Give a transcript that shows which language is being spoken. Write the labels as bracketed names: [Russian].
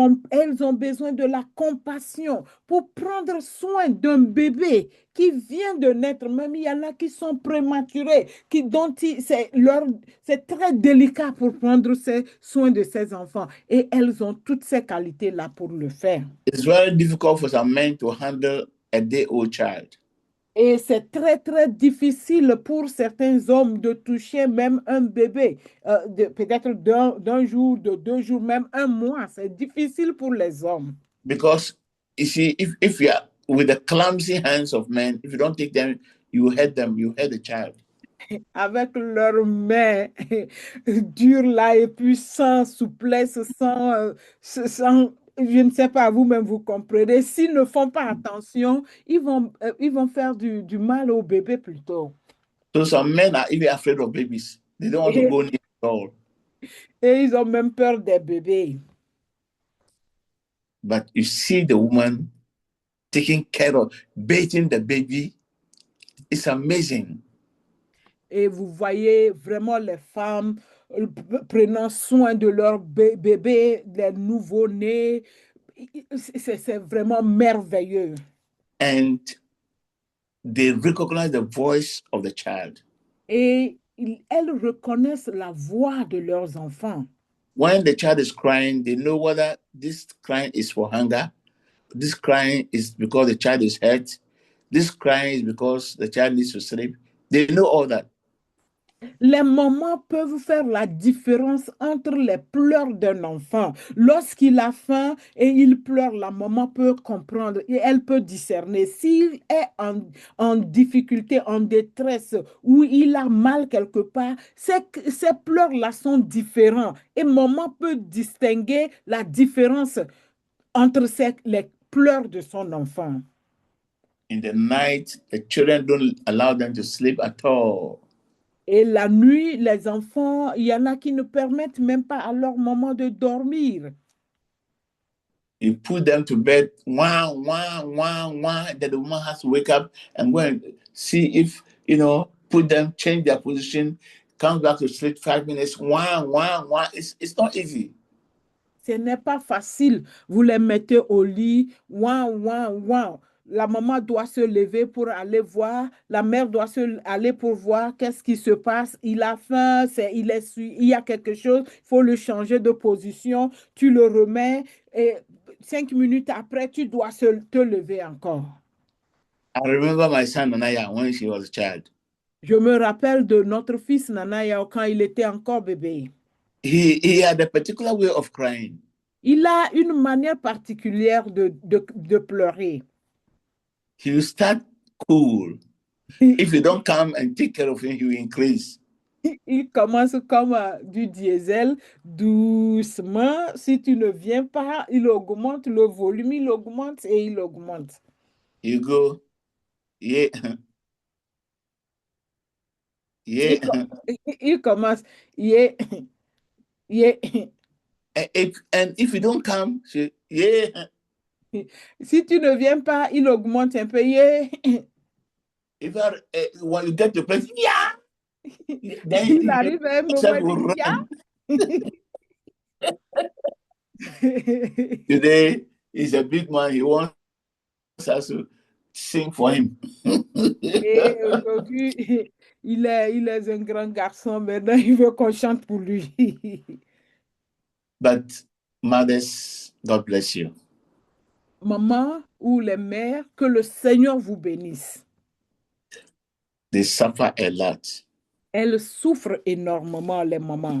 [French] Elles ont besoin de la compassion pour prendre soin d'un bébé qui vient de naître. Même il y en a qui sont prématurés, c'est très délicat pour prendre soin de ces enfants. Et elles ont toutes ces qualités-là pour le faire. [English] It's very difficult for some men to handle a day-old child. [French] Et c'est très, très difficile pour certains hommes de toucher même un bébé, peut-être d'un jour, de 2 jours, même un mois. C'est difficile pour les hommes. [English] Because, you see, if you are with the clumsy hands of men, if you don't take them, you hurt them, you hurt the child. [French] Avec leurs mains dures là et puis sans souplesse, sans je ne sais pas, vous-même vous comprenez. S'ils ne font pas attention, ils vont faire du mal au bébé plutôt. [English] So some men are even afraid of babies. They don't want to go near at all. [French] Et ils ont même peur des bébés. [English] but you see the woman taking care of, bathing the baby. It's amazing. [French] Et vous voyez vraiment les femmes prenant soin de leur bébé, les nouveau-nés. C'est vraiment merveilleux. [English] And they recognize the voice of the child. [French] Et elles reconnaissent la voix de leurs enfants. [English] When the child is crying, they know whether this crying is for hunger, this crying is because the child is hurt, this crying is because the child needs to sleep. They know all that. [French] Les mamans peuvent faire la différence entre les pleurs d'un enfant. Lorsqu'il a faim et il pleure, la maman peut comprendre et elle peut discerner. S'il est en difficulté, en détresse, ou il a mal quelque part, ces pleurs-là sont différents. Et maman peut distinguer la différence entre les pleurs de son enfant. [English] In the night, the children don't allow them to sleep at all. [French] Et la nuit, les enfants, il y en a qui ne permettent même pas à leur maman de dormir. [English] You put them to bed, wah, wah, wah, wah, then the woman has to wake up and go and see if, put them, change their position, come back to sleep 5 minutes, wah, wah, wah. It's not easy. [French] Ce n'est pas facile. Vous les mettez au lit, wah, wah, wah. La maman doit se lever pour aller voir. La mère doit aller pour voir qu'est-ce qui se passe. Il a faim, il y a quelque chose. Il faut le changer de position. Tu le remets et 5 minutes après, tu dois te lever encore. [English] I remember my son Nanaya when she was a child. [French] Je me rappelle de notre fils Nanaya quand il était encore bébé. [English] He had a particular way of crying. [French] Il a une manière particulière de pleurer. [English] He will start cool. If you don't come and take care of him, he will increase. [French] Il commence comme du diesel, doucement. Si tu ne viens pas, il augmente le volume, il augmente et il augmente. [English] You go, yeah. Yeah. [French] Il commence, yeah, yeah. [English] And if you don't come, yeah. [French] Si tu ne viens pas, il augmente un peu, yeah. [English] If when you get to place, yeah. Then [French] il arrive à un moment, yeah. [English] Today, he's a big man. He wants us to sing for him. [French] Et aujourd'hui, il est un grand garçon. Maintenant, il veut qu'on chante pour lui. [English] But mothers, God bless you. [French] Maman ou les mères, que le Seigneur vous bénisse. [English] They suffer a lot. [French] Elles souffrent énormément, les mamans.